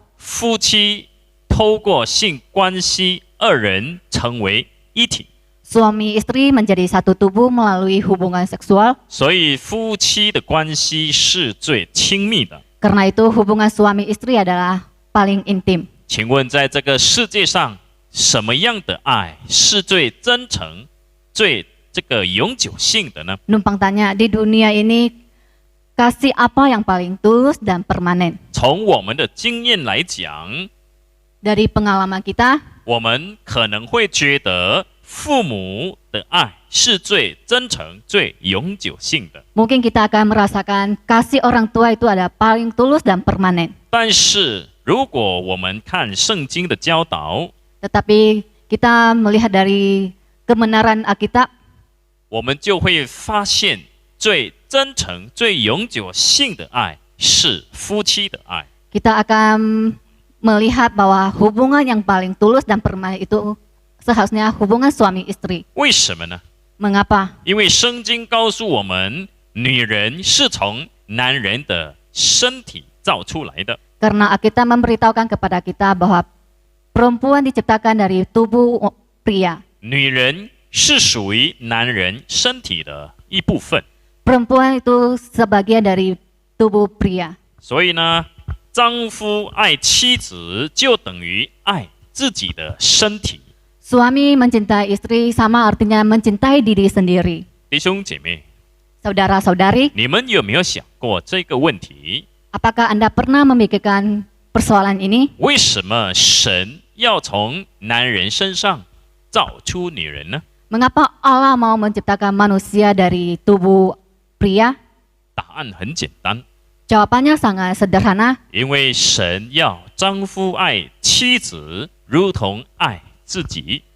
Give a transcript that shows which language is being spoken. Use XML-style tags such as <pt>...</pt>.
<zh>夫妻透过性关系，二人成为一体。</zh> <id>Suami istri menjadi satu tubuh melalui hubungan seksual.</id> <zh>所以夫妻的关系是最亲密的。</zh> <id>Karena itu hubungan suami istri adalah paling intim.</id> <zh>请问，在这个世界上，什么样的爱是最真诚、最永久性的呢？</zh> <id>Numpang tanya, di dunia ini kasih apa yang paling tulus dan permanen?</id> <zh>从我们的经验来讲，</zh> <id>Dari pengalaman kita,</id> <zh>我们可能会觉得父母的爱是最真诚、最永久性的。</zh> <id>Mungkin kita akan merasakan kasih orang tua itu adalah paling tulus dan permanen.</id> <zh>但是如果我们看圣经的教导，</zh> <id>Tetapi kita melihat dari kebenaran Alkitab,</id> <zh>我们就会发现最真诚、最永久性的爱是夫妻的爱。</zh> <id>kita akan melihat bahwa hubungan yang paling tulus dan permanen itu seharusnya hubungan suami istri.</id> <zh>为什么呢？</zh> <id>Mengapa?</id> <zh>因为圣经告诉我们，女人是从男人的身体造出来的。</zh> <id>Karena Alkitab memberitahukan kepada kita bahwa perempuan diciptakan dari tubuh pria.</id> <zh>女人是属于男人身体的一部分，</zh> <id>Perempuan itu sebagian dari tubuh pria.</id> <zh>所以呢，丈夫爱妻子就等于爱自己的身体。</zh> <id>Suami mencintai istri sama artinya mencintai diri sendiri.</id> <zh>弟兄姐妹，</zh> <id>Saudara-saudari,</id> <zh>你们有没有想过这个问题？</zh> <id>apakah Anda pernah memikirkan persoalan ini?</id> <zh>为什么神要从男人身上造出女人呢？</zh> <id>Mengapa Allah mau menciptakan manusia dari tubuh pria?</id> <zh>答案很简单，</zh> <id>Jawabannya sangat sederhana,</id> <zh>因为神要丈夫爱妻子如同爱自己。</zh>